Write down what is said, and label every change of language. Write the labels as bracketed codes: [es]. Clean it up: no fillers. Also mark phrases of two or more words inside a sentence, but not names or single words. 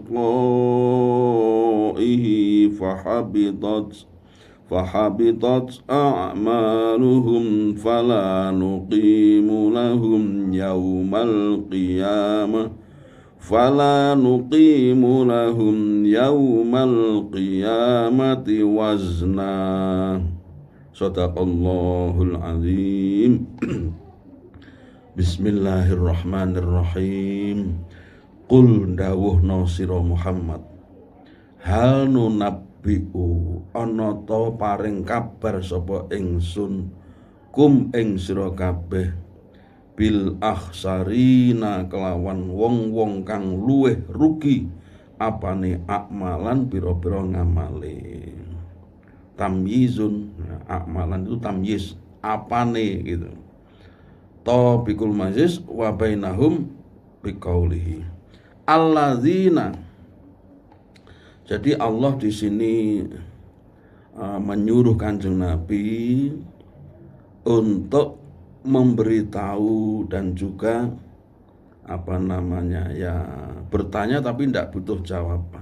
[ar] لقائه فحبطت أعمالهم فلا نقيم لهم يوم القيامة وزنا. صدق الله العظيم. بسم الله الرحمن الرحيم. [jv] Qul dawuhna sira Muhammad, [ar] هل ننبئ [jv] ana ta paring kabar sapa ingsun kum ing sira kabeh [ar] بالأخسرين [jv] kelawan wong-wong kang luweh rugi apane akmalan pira-pira ngamale. [id] Tamyizun, akmalan itu tamyiz, apane gitu. [ar] طبق المجاز وبينهم بقوله الذين. [id] Jadi Allah di sini menyuruh Kanjeng Nabi untuk memberitahu dan juga bertanya tapi tidak butuh jawaban.